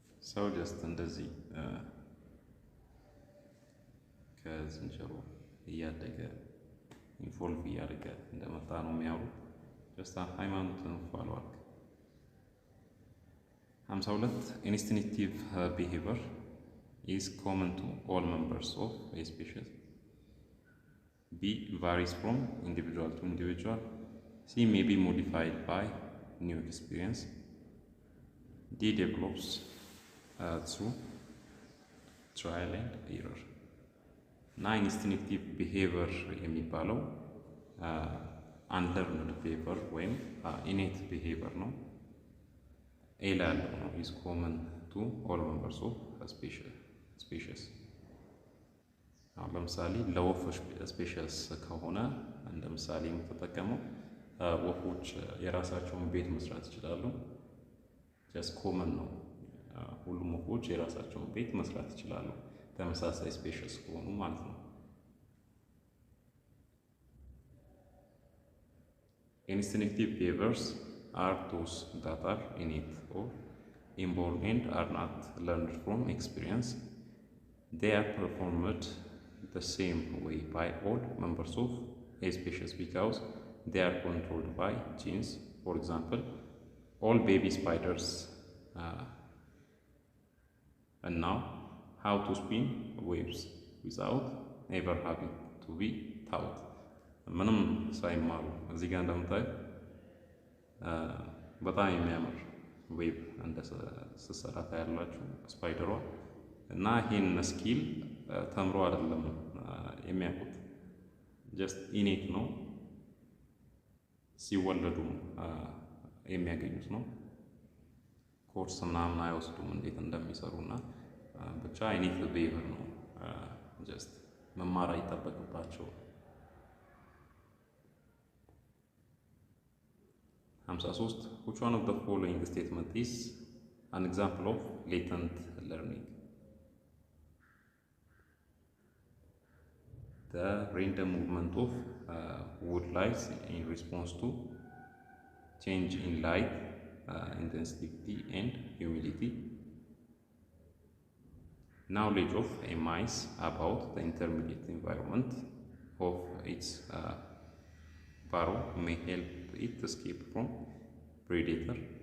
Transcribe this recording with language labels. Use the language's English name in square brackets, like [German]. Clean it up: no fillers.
[Amharic] ሰው ጀስት እንደዚህ ከዝንጀሮ እያደገ ኢንፎልቭ እያደረገ እንደመጣ ነው የሚያወሩት። ጀስት ሃይማኖትን ፏሏል። [English] 52 Instinctive behavior is common to all members of a species. B. Varies from individual to individual. C. May be modified by new experience. D. Develops through trial and error. Instinctive behavior [Amharic] የሚባለው [English] unlearned behavior [Amharic] ወይም [English] innate behavior ነው። A [Amharic] ያለው ነው [English] is common to all members of a species. [Amharic] አሁን ለምሳሌ ለወፎች ስፔሻስ ከሆነ እንደ ምሳሌ የምትጠቀመው ወፎች የራሳቸውን ቤት መስራት ይችላሉ። [English] just common [Amharic] ነው። ሁሉም ወፎች የራሳቸውን ቤት መስራት ይችላሉ ተመሳሳይ ስፔሻስ ከሆኑ ማለት ነው። [English] Instinctive behaviors are those that are innate or inborn and are not learned from experience. They are performed the same way by all members of a species because they are controlled by genes. For example, all baby spiders and now how to spin webs without ever having to be taught. [Amharic] ምንም ሳይማሩ እዚህ ጋር እንደምታዩ በጣም የሚያምር ዌብ እንደ ስትሰራ ታያላችሁ። ስፓይደሯ እና ይሄን ስኪል ተምሮ አይደለም የሚያውቁት፣ ጀስት ኢኔት ነው፣ ሲወለዱ የሚያገኙት ነው። ኮርስ ምናምን አይወስዱም እንዴት እንደሚሰሩና ብቻ ኢኔት ቢሄቪየር ነው ጀስት መማር አይጠበቅባቸው። [English] 53 which one of the following statement is an example of latent learning? The random movement of wood lights in response to change in light intensity and humidity. Knowledge of a mice about the intermediate environment of its burrow may help it escape from predator.